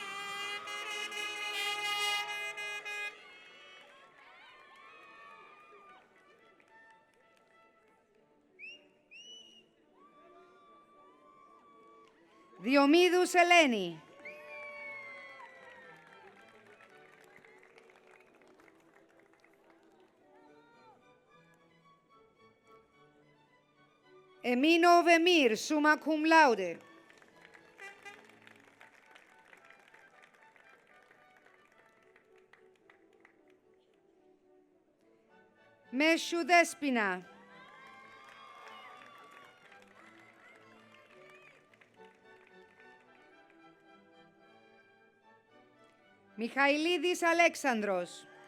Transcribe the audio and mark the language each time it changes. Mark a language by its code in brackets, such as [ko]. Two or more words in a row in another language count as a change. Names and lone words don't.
[el] Διομήδους Ελένη. Εμίνο Βεμίρ, [la] summa cum laude. [el] Μέσου Δέσποινα. Μιχαηλίδης Αλέξανδρος.